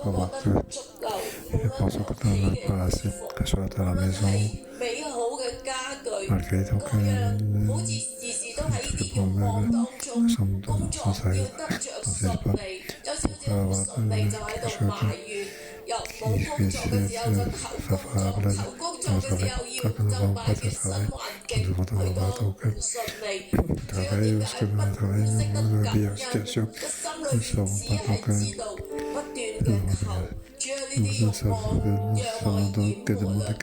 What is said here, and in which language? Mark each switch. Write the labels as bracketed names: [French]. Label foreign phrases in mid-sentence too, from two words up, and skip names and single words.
[French] avoir que je pense que tu n'en as pas assez, que ce soit à la maison, malgré donc [Cantonese] 好似事事都喺呢啲慾望當中，工作要得着順利，有少少唔順利就喺度埋怨，又冇工作嘅時候就求工作，求工作嘅時候要就埋怨新環境，去到唔順利，主要點解不識得感恩，個心裏邊只係知道不斷嘅求，主要呢啲慾望讓我厭悶啊！